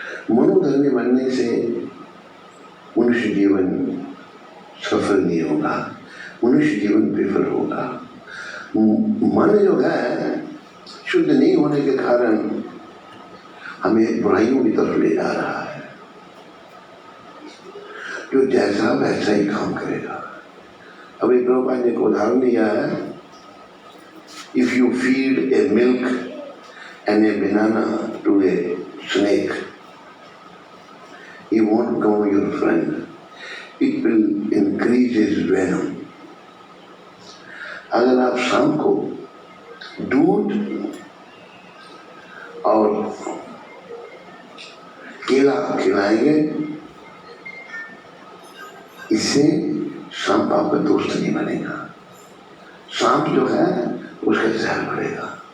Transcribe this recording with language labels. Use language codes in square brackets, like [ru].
[hi] मनोधर्मी बनने से मनुष्य जीवन सफल नहीं होगा, मनुष्य जीवन विफल होगा। मन जो है शुद्ध नहीं होने के कारण हमें बुराइयों की तरफ ले जा रहा है, जो जैसा वैसा ही काम करेगा। अभी प्रभुपाद ने एक उदाहरण दिया है, [en] if you feed a milk and a banana to a snake, he won't become your friend. It will increase his venom. [hi] अगर आप शाम को दूध और केला खिलाएंगे, इससे सांप आपका दोस्त नहीं बनेगा, सांप जो है उसका जहर बढ़ेगा।